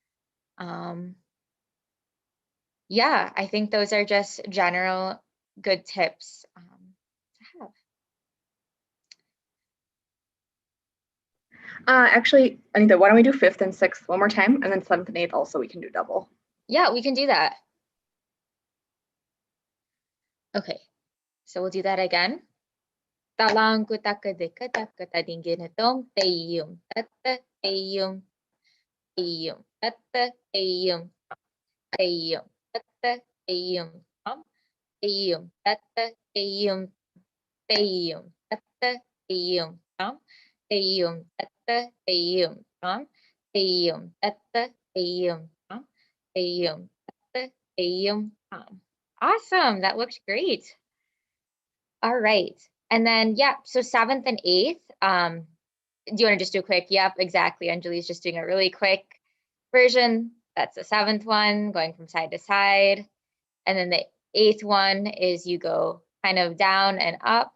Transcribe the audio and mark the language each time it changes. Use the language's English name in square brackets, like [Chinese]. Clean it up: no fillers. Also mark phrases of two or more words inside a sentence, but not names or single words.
[English] Yeah, I think those are just general good tips to have. Actually, Anita, why don't we do 5th and 6th one more time, and then 7th and 8th also we can do double. Yeah, we can do that. Okay, so we'll do that again. Talang kutakadika takatadinginatom tayum tatta tayum tayum tatta tayum tayum tatta tayum tam tayum tatta tayum tayum tatta tayum tam tayum tatta tayum tam tayum tatta tayum tam tayum tatta tayum tam. Awesome, that looks great. All right. And then, yeah, so 7th and 8th, do you want to just do a quick? Yep, exactly. Anjali's just doing a really quick version. That's the 7th one, going from side to side. And then the 8th one is you go kind of down and up.